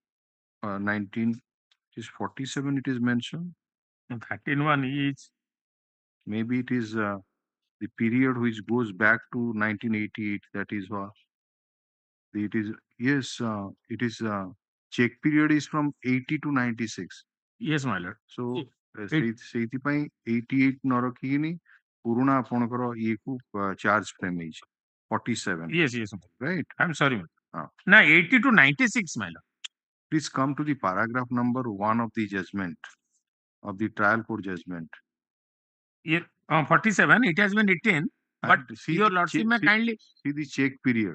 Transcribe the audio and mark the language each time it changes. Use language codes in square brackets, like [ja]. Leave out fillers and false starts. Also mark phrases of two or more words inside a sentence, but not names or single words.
[en] 19 is 47 it is mentioned. 13-1 is maybe it is the period which goes back to 1988. That is what it is. Yes, it is. Check period is from 80 to 96. yes, my lord. [or] So ସେଇଥିପାଇଁ 88 ନ ରଖିକିନି ପୁରୁଣା ଆପଣଙ୍କର ଇଏ କୁ [en] charge frame [or] ହେଇଛି 47. [en] Yes, yes, right? I'm sorry. Now 80 to 96, my lord. Please come to the paragraph number 1 of the judgment, of the trial court judgment. Yeah, 47, it has been written, but see your the lordship may see, kindly. see the check period.